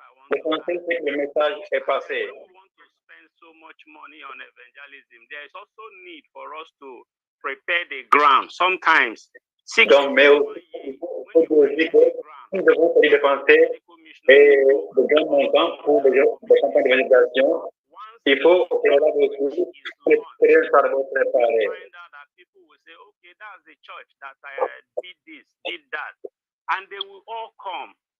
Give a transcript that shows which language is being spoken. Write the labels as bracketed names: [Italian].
[French] L'essentiel, c'est que le message est passé. [English] So much money on evangelism. There is also need for us to prepare the ground. Sometimes, [French] donc, mais il faut aussi que nous devons dépenser de grands montants pour des campagnes d'évangélisation. Il faut aussi l'expérience par rapport préparée. [English] People will say, okay, that's the church that did this, did that, and they will all come.